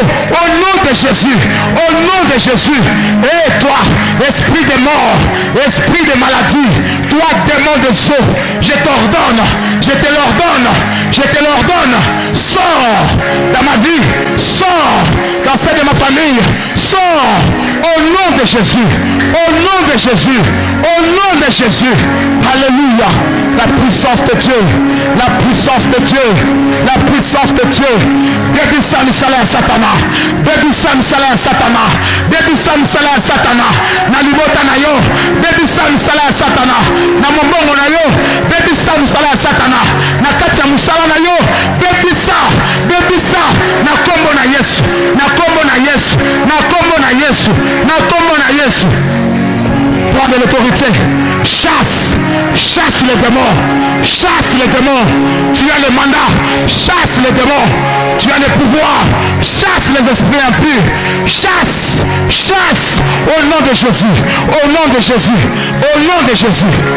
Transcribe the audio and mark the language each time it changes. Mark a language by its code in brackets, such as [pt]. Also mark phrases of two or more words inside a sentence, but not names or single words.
[fr] Au nom de Jésus, au nom de Jésus. Et toi, esprit de mort, esprit de maladie, toi démon de sceau, je t'ordonne, je te l'ordonne, je te l'ordonne, sors dans ma vie, sors dans celle de ma famille, sors au nom de Jésus, au nom de Jésus, au nom de Jésus. Alléluia. La puissance de Dieu, la puissance de Dieu, la puissance de Dieu. [ln] Débi Sam Salin Satana, Débi Sam Salin Satana, Débi Sam Salin Satana, na libota na yo, Débi Sam Salin Satana, na mombongo na yo, Débi Sam Salin Satana, na kati ya musala na yo, Débi sa, na kombo na Yesu, na kombo na Yesu, na kombo na Yesu, na kombo na Yesu. [fr] Prends de l'autorité, chasse les démons, chasse les démons. Tu as le mandat, chasse les démons. Tu as le pouvoir, chasse les esprits impurs, chasse au nom de Jésus, au nom de Jésus, au nom de Jésus.